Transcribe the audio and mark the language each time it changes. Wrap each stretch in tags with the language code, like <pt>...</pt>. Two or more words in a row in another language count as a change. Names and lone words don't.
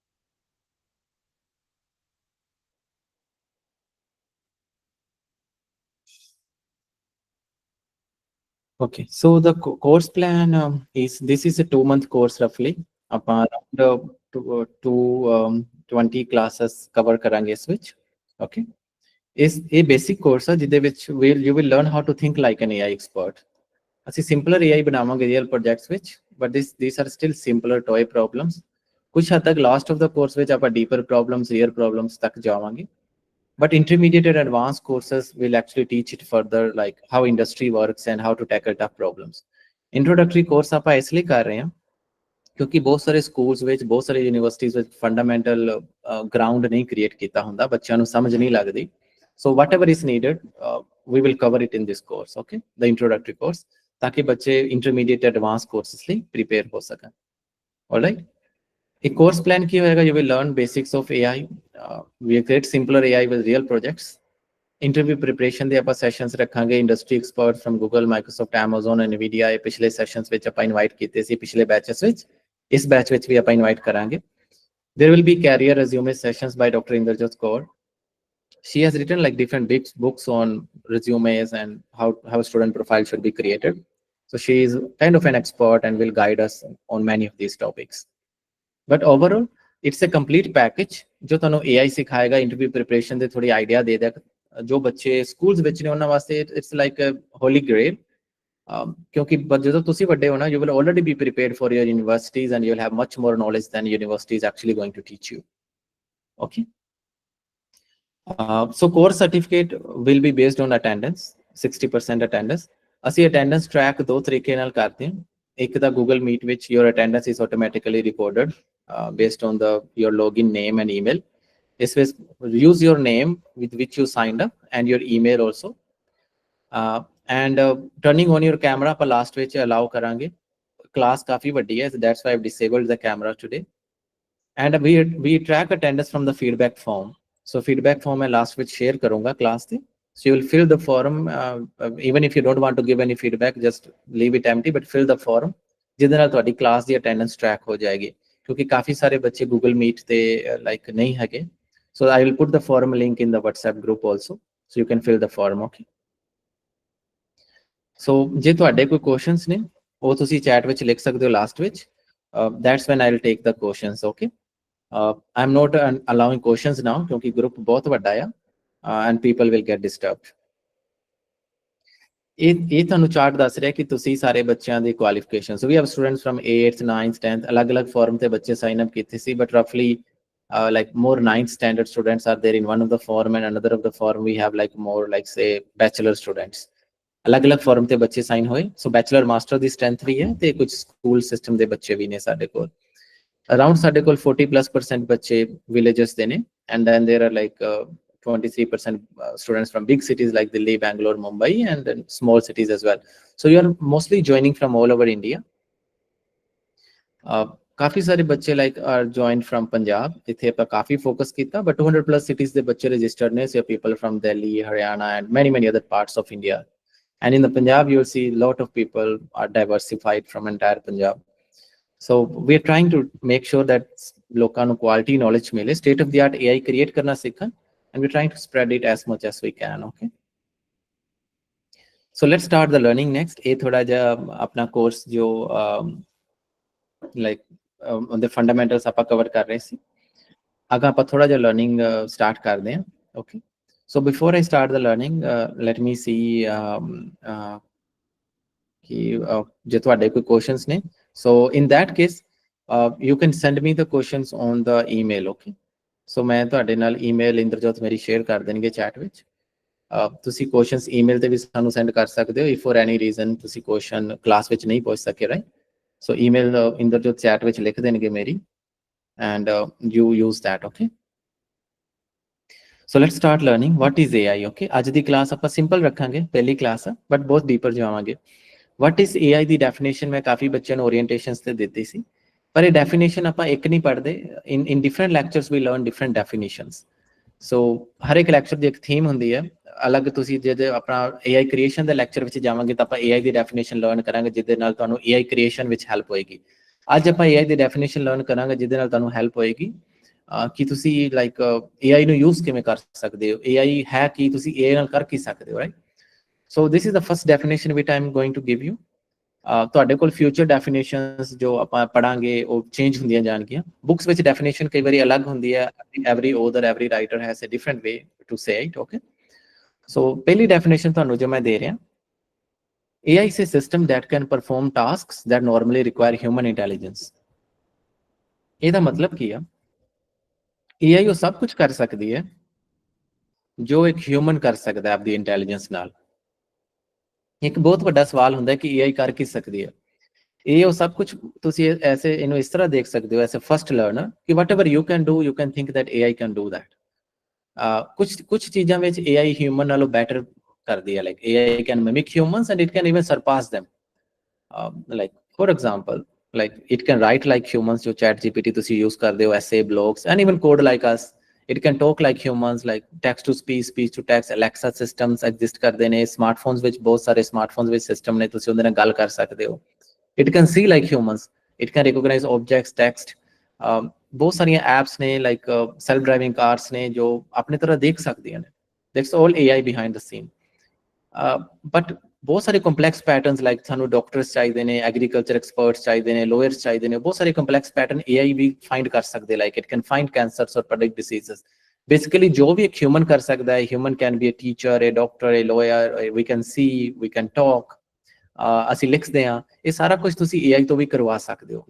<en>Okay, so the course plan is, this is a 2-month course roughly. Around 20 classes cover karange switch. Okay, is a basic course</en> <pa>ਜਿਹਦੇ ਵਿੱਚ</pa> <en>you will learn how to think like an AI expert.</en> <pa>ਅਸੀਂ ਸਿੰਪਲਰ AI ਬਣਾਵਾਂਗੇ</pa> <en>real projects</en> <pa>ਵਿੱਚ, ਬਟ</pa> <en>these are still simpler toy problems.</en> <pa>ਕੁਝ ਹੱਦ ਤੱਕ</pa> <en>last of the course</en> <pa>ਵਿੱਚ ਆਪਾਂ</pa> <en>deeper problems, real problems</en> <pa>ਤੱਕ ਜਾਵਾਂਗੇ।</pa> <en>But intermediate and advanced courses will actually teach it further, like how industry works and how to tackle tough problems. Introductory course</en> <pa>ਆਪਾਂ ਇਸ ਲਈ ਕਰ ਰਹੇ ਹਾਂ ਕਿਉਂਕਿ ਬਹੁਤ ਸਾਰੇ ਸਕੂਲਸ ਵਿੱਚ, ਬਹੁਤ ਸਾਰੇ ਯੂਨੀਵਰਸਿਟੀਜ਼ ਵਿੱਚ</pa> <en>fundamental ground</en> <pa>ਨਹੀਂ ਕ੍ਰੀਏਟ ਕੀਤਾ ਹੁੰਦਾ, ਬੱਚਿਆਂ ਨੂੰ ਸਮਝ ਨਹੀਂ ਲੱਗਦੀ।</pa> <en>So whatever is needed, we will cover it in this course, okay, the introductory course,</en> <pa>ਤਾਕਿ ਬੱਚੇ</pa> <en>intermediate advanced courses</en> <pa>ਲਈ prepare ਹੋ ਸਕਣ।</pa> <en>All right,</en> <pa>ਇੱਕ</pa> <en>course plan</en> <pa>ਕੀ ਹੋਏਗਾ,</pa> <en>you will learn basics of AI. We create simpler AI with real projects. Interview preparation</en> <pa>ਦੇ ਆਪਾਂ ਸੈਸ਼ਨਸ ਰੱਖਾਂਗੇ,</pa> <en>industry expert from</en> <pa>ਗੂਗਲ, ਮਾਈਕਰੋਸਾਫਟ, ਐਮਾਜ਼ਨ, NVIDIA। ਇਹ ਪਿਛਲੇ ਸੈਸ਼ਨਸ ਵਿੱਚ ਆਪਾਂ ਇਨਵਾਈਟ ਕੀਤੇ ਸੀ, ਪਿਛਲੇ ਬੈਚਸ ਵਿੱਚ। ਇਸ ਬੈਚ ਵਿੱਚ ਵੀ ਆਪਾਂ ਇਨਵਾਈਟ ਕਰਾਂਗੇ।</pa> <en>There will be career resume sessions by Dr. Inderjot Kaur. She has written like different big books on resumes and how a student profile should be created. So she is kind of an expert and will guide us on many of these topics. But overall, it's a complete package</en> <pa>ਜੋ ਤੁਹਾਨੂੰ AI ਸਿਖਾਏਗਾ,</pa> <en>interview preparation</en> <pa>ਦੇ ਥੋੜੀ ਆਈਡੀਆ ਦੇ ਦੇਗਾ। ਜੋ ਬੱਚੇ ਸਕੂਲਸ ਵਿੱਚ ਨੇ ਉਹਨਾਂ ਵਾਸਤੇ</pa> <en>it's like a holy grail,</en> <pa>ਕਿਉਂਕਿ ਜਦੋਂ ਤੁਸੀਂ ਵੱਡੇ ਹੋ ਨਾ,</pa> <en>you will already be prepared for your universities and you'll have much more knowledge than universities actually going to teach you. Okay. So course certificate will be based on attendance, 60% attendance.</en> <pa>ਅਸੀਂ</pa> <en>attendance track</en> <pa>ਦੋ ਤਰੀਕੇ ਨਾਲ ਕਰਦੇ ਹਾਂ। ਇੱਕ ਤਾਂ Google Meet ਵਿੱਚ</pa> <en>your attendance is automatically recorded based on your login name and email. This will use your name with which you signed up and your email also. And turning on your camera</en> <pa>ਆਪਾਂ last ਵਿੱਚ allow ਕਰਾਂਗੇ। Class ਕਾਫੀ ਵੱਡੀ ਹੈ,</pa> <en>so that's why I've disabled the camera today. And we track attendance from the feedback form. So feedback form</en> <pa>मैं last ਵਿੱਚ share ਕਰੂੰਗਾ class ਤੇ।</pa> <en>So you will fill the form, even if you don't want to give any feedback, just leave it empty, but fill the form,</en> <pa>ਜਿਹਦੇ ਨਾਲ ਤੁਹਾਡੀ class ਦੀ attendance track ਹੋ ਜਾਏਗੀ। ਕਿਉਂਕਿ ਕਾਫੀ ਸਾਰੇ ਬੱਚੇ Google Meet ਤੇ like ਨਹੀਂ ਹੈਗੇ।</pa> <en>So I will put the form link in the WhatsApp group also, so you can fill the form.</en> <pa>Okay. So ਜੇ ਤੁਹਾਡੇ ਕੋਈ</pa> <en>questions ਨੇ</en> <pa>ਉਹ ਤੁਸੀਂ chat ਵਿੱਚ ਲਿਖ ਸਕਦੇ ਹੋ last ਵਿੱਚ।</pa> <en>That's when I will take the questions. Okay. I'm not allowing questions now</en> <pa>ਕਿਉਂਕਿ group ਬਹੁਤ ਵੱਡਾ ਆ,</pa> <en>and people will get disturbed.</en> <pa>ਇਹ ਤੁਹਾਨੂੰ ਚਾਰਟ ਦੱਸ ਰਿਹਾ ਕਿ ਤੁਸੀਂ ਸਾਰੇ ਬੱਚਿਆਂ ਦੀ ਕੁਆਲੀਫਿਕੇਸ਼ਨ।</pa> <en>So we have students from 8th, 9th, 10th,</en> <pa>ਅਲੱਗ-ਅਲੱਗ ਫਾਰਮ ਤੇ ਬੱਚੇ</pa> <en>sign up</en> <pa>ਕੀਤੇ ਸੀ,</pa> <en>but roughly like more 9th standard students are there in one of the form, and another of the form we have like more like say bachelor students.</en> <pa>ਅਲੱਗ-ਅਲੱਗ ਫਾਰਮ ਤੇ ਬੱਚੇ ਸਾਈਨ ਹੋਏ।</pa> <en>So bachelor master</en> <pa>ਦੀ ਸਟਰੈਂਥ ਵੀ ਹੈ ਤੇ ਕੁਝ</pa> <en>school system</en> <pa>ਦੇ ਬੱਚੇ ਵੀ ਨੇ ਸਾਡੇ ਕੋਲ। Around ਸਾਡੇ ਕੋਲ 40+% ਬੱਚੇ villages ਦੇ ਨੇ,</pa> <en>and then there are like 23% students from big cities like Delhi, Bangalore, Mumbai, and then small cities as well. So you are mostly joining from all over India.</en> <pa>ਕਾਫੀ ਸਾਰੇ ਬੱਚੇ</pa> <en>like are joined from Punjab.</en> <pa>ਇੱਥੇ ਆਪਾਂ ਕਾਫੀ focus ਕੀਤਾ, but 200+ cities ਦੇ ਬੱਚੇ registered ਨੇ।</pa> <en>So people from Delhi, Haryana, and many other parts of India. And in the Punjab, you'll see a lot of people are diversified from entire Punjab. So we are trying to make sure that</en> <pa>ਲੋਕਾਂ ਨੂੰ quality knowledge ਮਿਲੇ,</pa> <en>state of the art AI create</en> <pa>ਕਰਨਾ ਸਿੱਖਣ,</pa> <en>and we're trying to spread it as much as we can. Okay. So let's start the learning next.</en> <pa>ਇਹ ਥੋੜਾ ਜਿਹਾ ਆਪਣਾ course ਜੋ</pa> <en>like on the fundamentals</en> <pa>ਆਪਾਂ cover ਕਰ ਰਹੇ ਸੀ, ਅਗਾਂ ਆਪਾਂ ਥੋੜਾ ਜਿਹਾ learning start ਕਰਦੇ ਹਾਂ। Okay.</pa> <en>So before I start the learning, let me see</en> <pa>ਕਿ ਜੇ ਤੁਹਾਡੇ ਕੋਈ questions ਨੇ,</pa> <en>so in that case you can send me the questions on the email. Okay.</en> <pa>So ਮੈਂ ਤੁਹਾਡੇ ਨਾਲ email ਇੰਦਰਜੋਤ ਮੇਰੀ share ਕਰ ਦੇਣਗੇ chat ਵਿੱਚ। ਤੁਸੀਂ questions email ਤੇ ਵੀ ਸਾਨੂੰ send ਕਰ ਸਕਦੇ ਹੋ</pa> <en>if for any reason</en> <pa>ਤੁਸੀਂ question class ਵਿੱਚ ਨਹੀਂ ਪਹੁੰਚ ਸਕੇ, right? So email ਇੰਦਰਜੋਤ chat ਵਿੱਚ ਲਿਖ ਦੇਣਗੇ ਮੇਰੀ,</pa> <en>and you use that. Okay. So let's start learning what is AI.</en> <pa>Okay. ਅੱਜ ਦੀ class ਆਪਾਂ simple ਰੱਖਾਂਗੇ, ਪਹਿਲੀ class ਆ, but ਬਹੁਤ deeper ਜਾਵਾਂਗੇ।</pa> <en>What is AI</en> <pa>ਦੀ definition ਮੈਂ ਕਾਫੀ ਬੱਚਿਆਂ ਨੂੰ orientations ਤੇ ਦਿੱਤੀ ਸੀ, ਪਰ ਇਹ definition ਆਪਾਂ ਇੱਕ ਨਹੀਂ ਪੜ੍ਹਦੇ।</pa> <en>In different lectures we learn different definitions.</en> <pa>So ਹਰ ਇੱਕ lecture ਦੀ ਇੱਕ theme ਹੁੰਦੀ ਹੈ ਅਲੱਗ। ਤੁਸੀਂ ਜੇ ਆਪਣਾ</pa> <en>AI creation</en> <pa>ਦੇ lecture ਵਿੱਚ ਜਾਵਾਂਗੇ ਤਾਂ ਆਪਾਂ AI ਦੀ definition learn ਕਰਾਂਗੇ, ਜਿਹਦੇ ਨਾਲ ਤੁਹਾਨੂੰ</pa> <en>AI creation</en> <pa>ਵਿੱਚ help ਹੋਏਗੀ। ਅੱਜ ਆਪਾਂ AI ਦੀ definition learn ਕਰਾਂਗੇ ਜਿਹਦੇ ਨਾਲ ਤੁਹਾਨੂੰ help ਹੋਏਗੀ ਕਿ ਤੁਸੀਂ like AI ਨੂੰ use ਕਿਵੇਂ ਕਰ ਸਕਦੇ ਹੋ, AI ਹੈ ਕੀ, ਤੁਸੀਂ AI ਨਾਲ ਕਰ ਕੀ ਸਕਦੇ ਹੋ,</pa> <en>right? So this is the first definition which I am going to give you.</en> <pa>ਤੁਹਾਡੇ ਕੋਲ</pa> <en>future definitions</en> <pa>ਜੋ ਆਪਾਂ ਪੜਾਂਗੇ ਉਹ change ਹੁੰਦੀਆਂ ਜਾਣਗੀਆਂ। books ਵਿੱਚ definition ਕਈ ਵਾਰੀ ਅਲੱਗ ਹੁੰਦੀ ਹੈ।</pa> <en>every author, every writer has a different way to say it.</en> <pa>Okay. So ਪਹਿਲੀ definition ਤੁਹਾਨੂੰ ਜੋ ਮੈਂ ਦੇ ਰਿਹਾ,</pa> <en>AI is a system that can perform tasks that normally require human intelligence.</en> <pa>ਇਹਦਾ ਮਤਲਬ ਕੀ ਆ? AI ਉਹ ਸਭ ਕੁਝ ਕਰ ਸਕਦੀ ਹੈ ਜੋ ਇੱਕ ਹਿਊਮਨ ਕਰ ਸਕਦਾ ਹੈ ਆਪਦੀ ਇੰਟੈਲੀਜੈਂਸ ਨਾਲ। ਇੱਕ ਬਹੁਤ ਵੱਡਾ ਸਵਾਲ ਹੁੰਦਾ ਕਿ AI ਕਰ ਕੀ ਸਕਦੀ ਹੈ? ਇਹ ਉਹ ਸਭ ਕੁਝ ਤੁਸੀਂ ਐਸੇ ਇਹਨੂੰ ਇਸ ਤਰ੍ਹਾਂ ਦੇਖ ਸਕਦੇ ਹੋ</pa> <en>as a first learner</en> <pa>ਕਿ</pa> <en>whatever you can do, you can think that AI can do that.</en> <pa>ਕੁਝ ਚੀਜ਼ਾਂ ਵਿੱਚ AI ਹਿਊਮਨ ਨਾਲੋਂ ਬੈਟਰ ਕਰਦੀ ਹੈ।</pa> <en>like AI can mimic humans and it can even surpass them. Like for example, like it can write like humans, jo chat gpt</en> <pa>ਤੁਸੀਂ use ਕਰਦੇ ਹੋ,</pa> <en>essay, blogs, and even code like us. It can talk like humans, like text to speech, speech to text. Alexa systems exist</en> <pa>ਕਰਦੇ ਨੇ smartphones ਵਿੱਚ, ਬਹੁਤ ਸਾਰੇ smartphones ਵਿੱਚ system ਨੇ, ਤੁਸੀਂ ਉਹਦੇ ਨਾਲ ਗੱਲ ਕਰ ਸਕਦੇ ਹੋ.</pa> <en>It can see like humans, it can recognize objects, text.</en> <pa>ਬਹੁਤ ਸਾਰੀਆਂ apps ਨੇ like</pa> <en>self driving cars</en> <pa>ਨੇ ਜੋ ਆਪਣੇ ਤਰ੍ਹਾਂ ਦੇਖ ਸਕਦੀਆਂ ਨੇ.</pa> <en>That's all AI behind the scene.</en> <pa>But ਬਹੁਤ ਸਾਰੇ</pa> <en>complex patterns</en> <pa>like ਸਾਨੂੰ doctors ਚਾਹੀਦੇ ਨੇ,</pa> <en>agriculture experts</en> <pa>ਚਾਹੀਦੇ ਨੇ, lawyers ਚਾਹੀਦੇ ਨੇ, ਬਹੁਤ ਸਾਰੇ</pa> <en>complex pattern AI</en> <pa>ਵੀ find ਕਰ ਸਕਦੇ,</pa> <en>like it can find cancers or predict diseases.</en> <pa>Basically ਜੋ ਵੀ ਇੱਕ human ਕਰ ਸਕਦਾ ਹੈ,</pa> <en>human can be a teacher, a doctor, a lawyer, we can see, we can talk,</en> <pa>ਅਸੀਂ ਲਿਖਦੇ ਹਾਂ, ਇਹ ਸਾਰਾ ਕੁਝ ਤੁਸੀਂ AI ਤੋਂ ਵੀ ਕਰਵਾ ਸਕਦੇ ਹੋ.</pa>